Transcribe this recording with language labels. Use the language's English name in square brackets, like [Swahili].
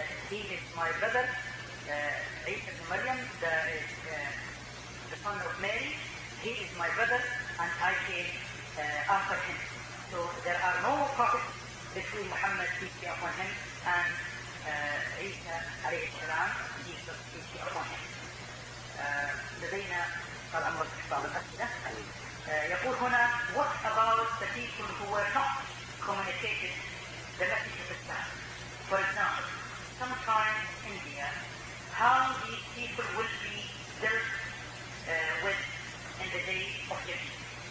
[English] He is my brother, Isa ibn Maryam, the son of Mary. He is my brother, and I came after him. So there are no prophets between Muhammad, peace be upon him, and Isa, alayhi salam, Jesus, peace be upon him. [Arabic] لدينا الأمر في بعض الأسئلة. يقول هنا: [English] What about the people who were not communicated the message of Islam? For example, sometimes in India, how these people will be dealt with in the day of judgment?